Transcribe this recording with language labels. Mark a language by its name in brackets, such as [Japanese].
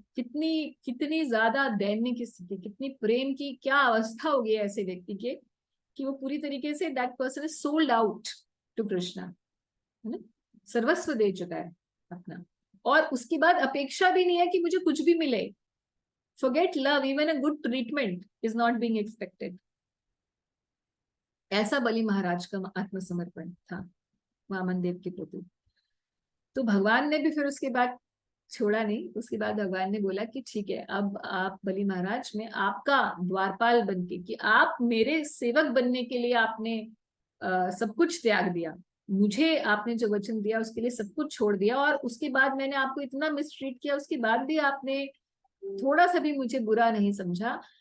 [Hindi] कितनी ज्यादा दैन्य की स्थिति, कितनी प्रेम की क्या अवस्था होगी ऐसे व्यक्ति के, कि वो पूरी तरीके say [English] that person is sold out to Krishna, [Hindi] है ना, सर्वस्व दे चुका है अपना, और उसके बाद अपेक्षा भी नहीं है कि मुझे कुछ भी मिले। [English] Forget love, even a good treatment is not being expected. [Hindi] ऐसा बलि महाराज का आत्मसमर्पण था वामन देव के प्रति। तो भगवान ने भी फिर उसके बाद छोड़ा नहीं, उसके बाद भगवान ने बोला कि ठीक है, अब आप बलि महाराज, मैं आपका द्वारपाल बनके, कि आप मेरे सेवक बनने के लिए आपने सब कुछ त्याग दिया, मुझे आपने जो वचन दिया उसके लिए सब कुछ छोड़ दिया, और उसके बाद मैंने आपको इतना मिसट्रीट किया, उसके बाद भी आपने थोड़ा सा भी मुझे बुरा नहीं समझा।